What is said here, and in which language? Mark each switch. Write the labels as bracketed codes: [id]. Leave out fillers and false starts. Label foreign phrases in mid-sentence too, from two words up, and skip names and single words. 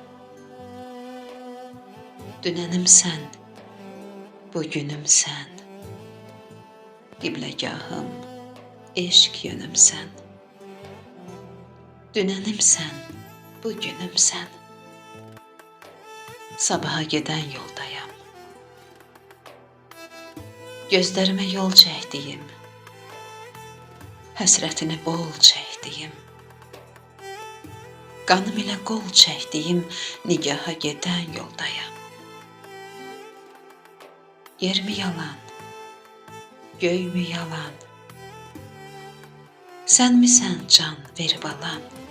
[az] Dünənim sen, bugünüm sen, qibləgahım, eşq yönüm sen. Dünənim sen, bugünüm sen, sabaha geden yoldayam. Gözlerime yol çəkdiyim, həsrətini bol çəkdiyim, qanım ilə qol çəkdiyim nigaha gedən yoldayam. [tr] Yer mi yalan, göy mü yalan, [az] sən misən can verib alan?